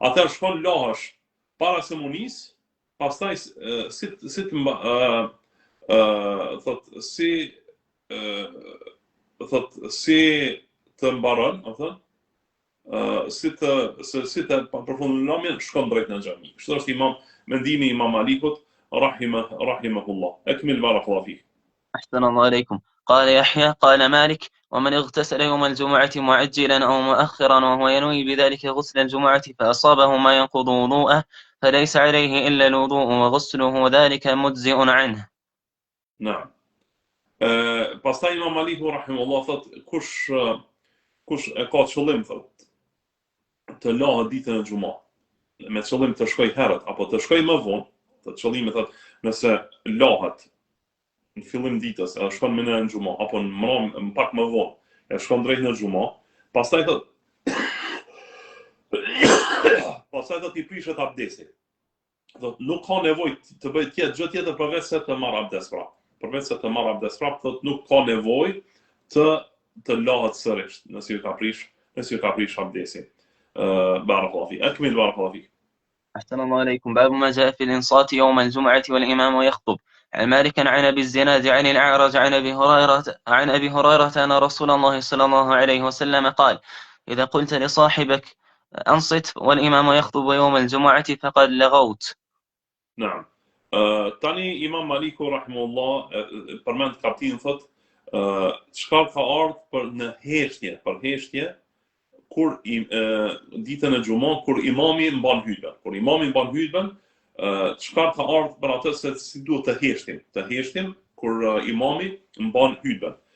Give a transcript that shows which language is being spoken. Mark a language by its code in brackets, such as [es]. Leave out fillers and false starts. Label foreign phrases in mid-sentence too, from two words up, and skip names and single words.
[sq] Atëherë shkon lahesh para se mu nis, pastaj si të mbaron, si të përfundon namjen, shkon drejt në xhami. Kështu është mendimi i Imam Malikut rahimahullah. [ar] أكمل بارك الله فيك. أحسن الله إليكم. قال يحيى قال مالك: ومن اغتسل يوم الجمعة معجلا أو مؤخرا وهو ينوي بذلك غسل الجمعة فأصابه ما ينقض وضوءه فليس عليه إلا الوضوء وغسله ذلك مجزئ عنه. نعم. [sq] Pastaj Imam Maliku rahimahullah thot kush e ka qëllim thot të lahet ditën e xumë, me qëllim të shkoj herët apo të shkoj më vonë, të qëllimi thot nëse lahet në fillim ditës, e shkon më në xumë apo në pak më vonë, e shkon drejt në xumë, pastaj thot i prishet abdesi. Thot nuk ka nevojë të bëj gjë tjetër përveç se të marr abdes pra. Përveç se të marr abdes prap, thot nuk ka nevojë të lahet sërish, nëse ju ka prish abdesi. [ar] بارك الله فيك. أكمل بارك الله فيك. أحسن الله إليكم. باب ما جاء في الإنصات يوم الجمعة والإمام يخطب. عن مالك عن أبي الزناد عن الأعرج عن أبي هريرة أن رسول الله صلى الله عليه وسلم قال: إذا قلت لصاحبك أنصت والإمام يخطب يوم الجمعة فقد لغوت. نعم. [sq] Tani Imam Maliku rahimahullah përmend kaptin thot çka ka ardhur për në heshtje kur ditën e xumës kur imami mban hutbën. Kur imami mban hutbën, çka ka ardhur për atë se si duhet të heshtim kur imami mban hutbën.